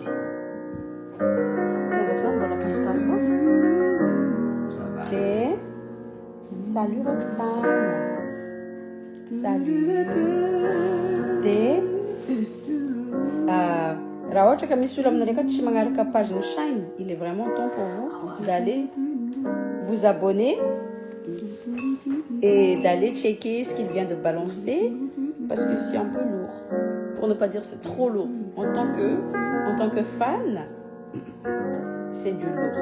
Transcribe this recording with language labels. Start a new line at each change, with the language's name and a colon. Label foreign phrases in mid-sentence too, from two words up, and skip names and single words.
Malagasy: Ndraiky zany mbola kasokaso. Dia salut Roxane. Salut. Dia raha ohatra ka misy olo aminareo akato tsy magnaraka page ny Shine,
French: il est vraiment temps pour vous d'aller vous abonner et d'aller checker ce qu'il vient de balancer parce que c'est un peu lourd, pour ne pas dire c'est trop lourd. En tant que fan, c'est du lourd.